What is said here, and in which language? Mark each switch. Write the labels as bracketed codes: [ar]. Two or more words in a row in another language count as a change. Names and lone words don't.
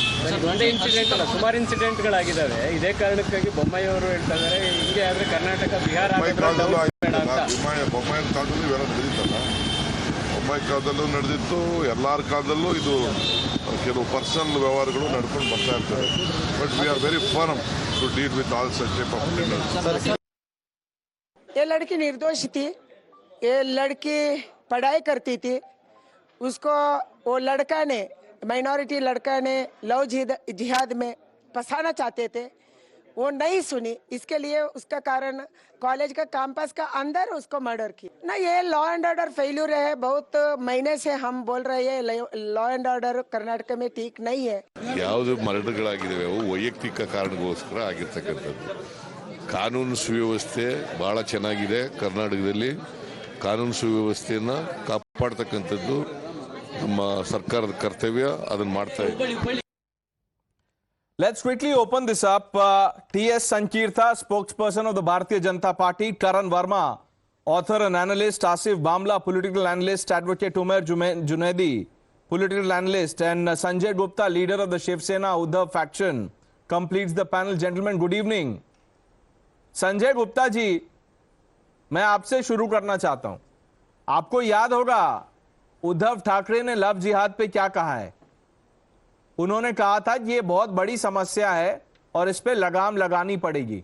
[kn] ಒಂದೇ ಇನ್ಸಿಡೆಂಟ್ ಅಲ್ಲ, ಸುಮಾರು ಇನ್ಸಿಡೆಂಟ್ಗಳಾಗಿದ್ದಾವೆ. ಇದೇ ಕಾರಣಕ್ಕಾಗಿ ಬೊಮ್ಮಾಯಿ ಅವರು ಹೇಳ್ತಾ ಇದ್ದಾರೆ, ಹಿಂಗೆ ಆದರೆ ಕರ್ನಾಟಕ ಬಿಹಾರ ಬೊಮ್ಮಾಯಿ ಕಾಲದಲ್ಲೂ ಇವೆಲ್ಲ ನಡೆದಿತ್ತಲ್ಲ. ಬೊಮ್ಮಾಯಿ ಕಾಲದಲ್ಲೂ ನಡೆದಿತ್ತು, ಎಲ್ಲರ ಕಾಲದಲ್ಲೂ ಇದು ಕೆಲವು ಪರ್ಸನಲ್ ವ್ಯವಹಾರಗಳು ನಡ್ಕೊಂಡು ಬರ್ತಾ ಇರ್ತವೆ. [en] but we are very firm to deal with all such type of criminals. [hi] ये लड़की निर्दोष थी. ये लड़की पढ़ाई करती थी. उसको वो लड़का ने, माइनॉरिटी लड़का ने [en] love jihad [hi] में फंसाना चाहते थे. वो नहीं सुनी, इसके लिए उसका कारण कॉलेज का कैंपस का अंदर उसको मर्डर की ना। ये [en] law and order failure [hi] है। बहुत महीने से हम बोल रहे हैं [en] law and order [hi] कर्नाटक में ठीक नहीं है। [kn] ಯಾವುದು ಮರ್ಡರ್ಗಳಾಗಿದ್ದಾವೆ ಅವು ವೈಯಕ್ತಿಕ ಕಾರಣಗೋಸ್ಕರ ಆಗಿರ್ತಕ್ಕಂಥದ್ದು. ಕಾನೂನು ಸುವ್ಯವಸ್ಥೆ ಬಹಳ ಚೆನ್ನಾಗಿದೆ ಕರ್ನಾಟಕದಲ್ಲಿ. ಕಾನೂನು ಸುವ್ಯವಸ್ಥೆಯನ್ನ ಕಾಪಾಡ್ತಕ್ಕಂಥದ್ದು ನಮ್ಮ ಸರ್ಕಾರದ ಕರ್ತವ್ಯ, ಅದನ್ನು ಮಾಡ್ತಾ ಇದ್ದೀವಿ. [en] Let's quickly open this up. T.S. Sankirtha, spokesperson of the Bharatiya Janata Party, Karan Verma, author and analyst, Asif Bamla, political analyst, advocate Umer Junaidi, political analyst, and Sanjay Gupta, leader of the Shiv Sena Uddhav faction, completes the panel. Gentlemen, good evening. [hi] संजय गुप्ता जी, मैं आपसे शुरू करना चाहता हूं. आपको याद होगा उद्धव ठाकरे ने [en] love jihad [hi] पे क्या कहा है. उन्होंने कहा था कि ये बहुत बड़ी समस्या है और इस पे लगाम लगानी पड़ेगी.